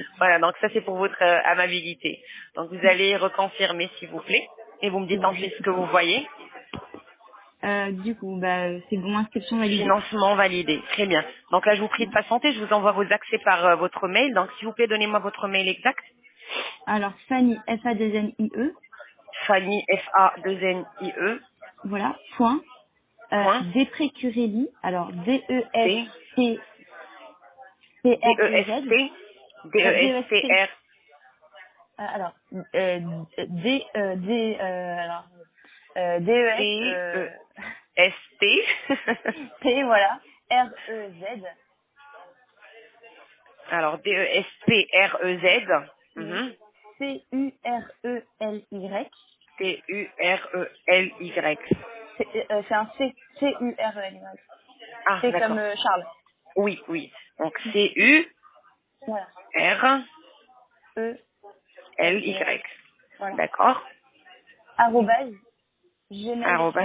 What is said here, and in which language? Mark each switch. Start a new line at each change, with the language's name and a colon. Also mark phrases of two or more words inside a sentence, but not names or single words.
French: Voilà, donc ça c'est pour votre amabilité. Donc, vous allez reconfirmer s'il vous plaît et vous me C'est dites bon, j'ai ensuite ce que vous confirmé. voyez. Du coup, c'est bon, inscription validée. Financement validé. Très bien. Donc là, je vous prie de Ouais. patienter. Je vous envoie vos accès par votre mail. Donc, s'il vous plaît, donnez-moi votre mail exact. Alors, Fanny, F-A-2-N-I-E, Fanny, F-A-2-N-I-E, voilà, point, point, Desprécurelli, alors C, D-E-S-P-R-E-Z, D-E-S-T, D-E-S-P, D-E-S-T-R, alors, alors, D-E-S, C-E-S-T. P, voilà, R-E-Z, Alors, D-E-S-P-R-E-Z. oui, Mhm. C-U-R-E-L-Y, T-U-R-E-L-Y. c'est un C, C-U-R-E-L-Y, Ah, c'est comme d'accord. Charles, Oui, oui. Donc, C-U-R-L-Y. voilà, E-L-Y, voilà, D'accord. arrobase, Arrobas.